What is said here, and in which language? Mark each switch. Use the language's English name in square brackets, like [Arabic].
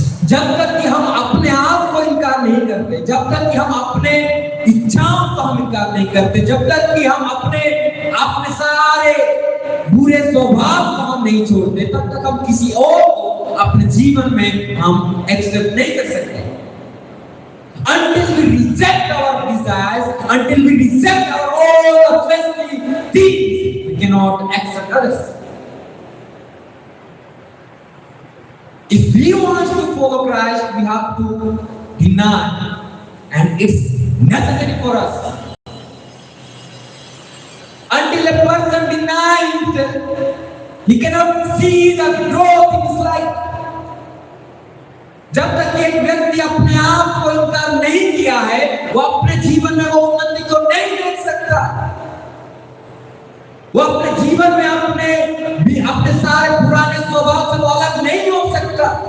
[Hindi] जब तक कि हम अपने आप को इनकार नहीं करते, जब तक कि हम अपने इच्छाओं को हम इनकार नहीं करते, जब तक कि हम अपने सारे बुरे स्वभाव को हम नहीं छोड़ते, तब तक हम किसी और को अपने जीवन में हम एक्सेप्ट नहीं कर सकते। [English] Until we reject our desires, until we reject our all the fleshly things, we cannot accept others. If we want to follow Christ, we have to deny, and it's necessary for us. Until a person denies himself, he cannot see the growth in his life. [Hindi] जब तक एक व्यक्ति अपने आप को इनकार नहीं किया है, वो अपने जीवन में वो उन्नति को नहीं देख सकता। वो अपने जीवन में अपने सारे पुराने स्वभाव से वो अलग नहीं हो सकता।